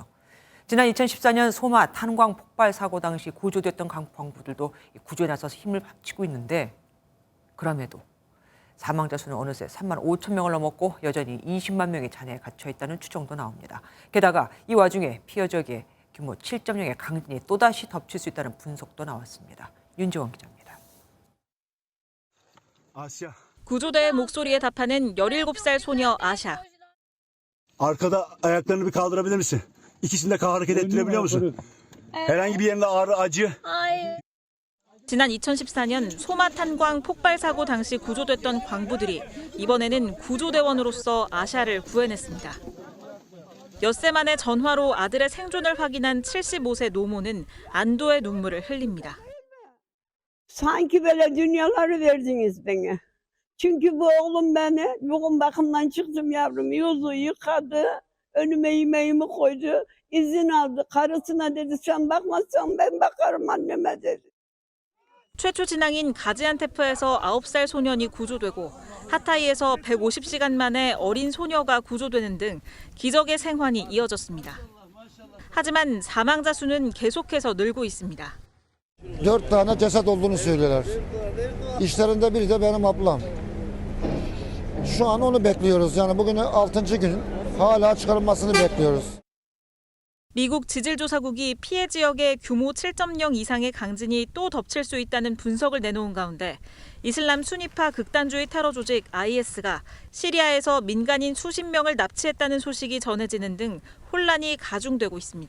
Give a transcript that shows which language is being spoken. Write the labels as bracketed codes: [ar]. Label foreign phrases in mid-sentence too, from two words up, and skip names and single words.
[ko] 지난 2014년 소마 탄광 폭발 사고 당시 구조됐던 광부들도 구조에 나서서 힘을 합치고 있는데 그럼에도 사망자 수는 어느새 3만 5천 명을 넘었고 여전히 20만 명의 잔해에 갇혀 있다는 추정도 나옵니다. 게다가 이 와중에 피해 지역에 규모 7.0의 강진이 또다시 덮칠 수 있다는 분석도 나왔습니다. 윤지원 기자입니다. 구조대의 목소리에 답하는 17살 소녀 아샤. [tr] Arkada ayaklarını bir kaldırabilir misin? İkisini de hareket ettirebiliyor musun? Herhangi bir yerinde ağrı, acı? [ko] 지난 2014년 소마 탄광 폭발 사고 당시 구조됐던 광부들이 이번에는 구조대원으로서 아샤를 구해냈습니다. 엿새 만에 전화로 아들의 생존을 확인한 75세 노모는 안도의 눈물을 흘립니다. [tr] Sanki böyle dünyaları verdiniz bana. Çünkü bu oğlum beni bugün bakımdan çıktım yavrum. Yüzü yıkadı, önüme yemeğimi koydu, izin aldı. Karısına dedi sen bakmazsan ben bakarım anneme dedi. [ko] 최초 진앙인 가지안테프에서 9살 소년이 구조되고 하타이에서 150시간 만에 어린 소녀가 구조되는 등 기적의 생환이 이어졌습니다. 하지만 사망자 수는 계속해서 늘고 있습니다. [tr] 4 tane ceset olduğunu söylüyorlar. İşlerinde biri de benim ablam. Şu an onu bekliyoruz. Yani bugün 6. gün hala çıkarılmasını bekliyoruz. [ko] 미국 지질조사국이 피해 지역에 규모 7.0 이상의 강진이 또 덮칠 수 있다는 분석을 내놓은 가운데 이슬람 순위파 극단주의 테러 조직 IS가 시리아에서 민간인 수십 명을 납치했다는 소식이 전해지는 등 혼란이 가중되고 있습니다.